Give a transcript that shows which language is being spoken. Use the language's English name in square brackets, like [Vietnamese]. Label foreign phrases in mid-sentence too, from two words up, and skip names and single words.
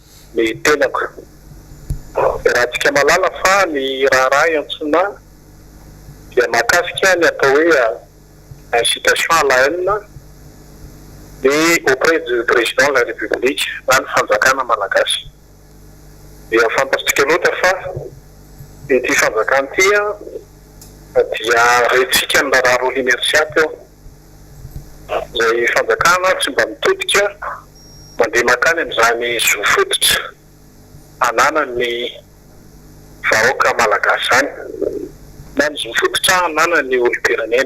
[Malagasy] ny tenako. Raha tsika malala fa ny raharaha iantsona dia mahakasika ny atao hoe [French] incitation à la haine et auprès du président de la République [Malagasy] na ny fanjakana malagasy. Dia fantasika loatra fa ity fanjakana ity dia retsika ny raharaha roa inersiaty eo. Izay fanjakana tsy mba mitodika mandeha makany amin'izany zo fototra ananany vahoaka malagasy zany na ny zo fototra ananany olo-pirenena.